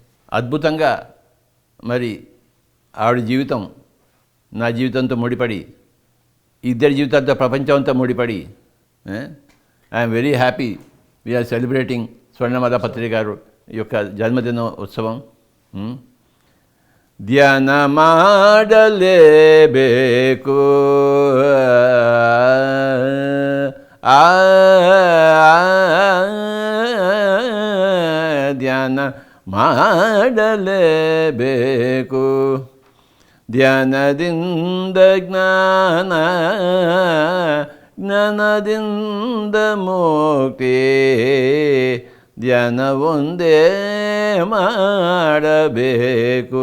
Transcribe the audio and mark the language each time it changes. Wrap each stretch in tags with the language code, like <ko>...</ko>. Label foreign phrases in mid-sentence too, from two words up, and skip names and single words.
<te>అద్భుతంగా మరి ఆవిడ జీవితం నా జీవితంతో ముడిపడి, ఇద్దరి జీవితాలతో ప్రపంచంతో ముడిపడి,</te> <en>I'm very happy we're celebrating</en> <te>స్వర్ణమాల పత్రి గారు యొక్క జన్మదిన ఉత్సవం.</te> <kn>ಧ್ಯಾನ ಮಾಡಲೇಬೇಕು, ಧ್ಯಾನ ಮಾಡಲೇಬೇಕು, ಧ್ಯಾನದಿಂದ ಜ್ಞಾನ, ಜ್ಞಾನದಿಂದ ಮುಕ್ತಿ, ಧ್ಯಾನ ಒಂದೇ ಮಾಡಬೇಕು.</kn>